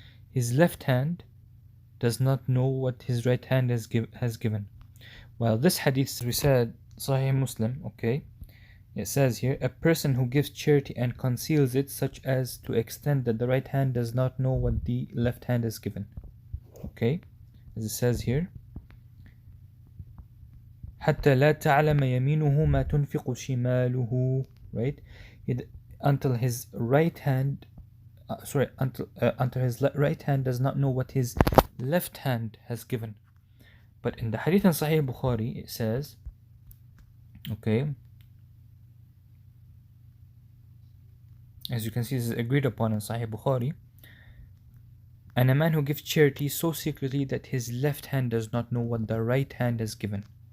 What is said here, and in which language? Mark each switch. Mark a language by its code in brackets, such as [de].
[en] His left hand does not know what his right hand has given. Well, this hadith, we said, Sahih Muslim, okay, it says here, a person who gives charity and conceals it such as to extent that the right hand does not know what the left hand has given. Okay, as it says here, [ar] حتى لا تعلم يمينه ما تنفق شماله, right? [en] Until his right hand, until his right hand does not know what his left hand has given. But in the hadith in Sahih Bukhari, it says, okay, as you can see, this is agreed upon in Sahih Bukhari, and a man who gives charity so secretly that his left hand does not know what the right hand has given.